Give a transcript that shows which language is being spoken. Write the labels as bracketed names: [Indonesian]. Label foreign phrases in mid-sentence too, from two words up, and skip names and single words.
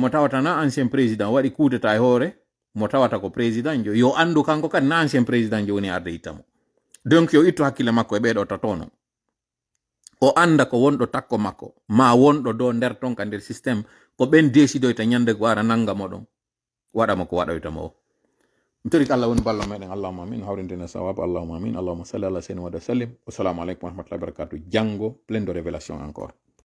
[Fula] mo tawata na [French] ancien président [Fula] waɗi [French] coup d'état [Fula] e hoore mo tawata ko président jo yo andu kanko kadi na [French] ancien président [Fula] jo woni arde ittamo donc yo ittu hakkille makko e ɓeɗo tatono o anda ko wonɗo takko makko ma wonɗo do nder ton ka nder système ko ɓen décidoyta ñande ko ara nangamo ɗon waɗamo ko waɗoytamo o mi tori ko Allah woni ballo meɗen [Arabic] اللهم آمين [Fula] hawrindena sawaba [Arabic] اللهم آمين اللهم صل على سيدنا وسلم والسلام عليكم ورحمة الله وبركاته [Fula] jango [French] plein de révélation encore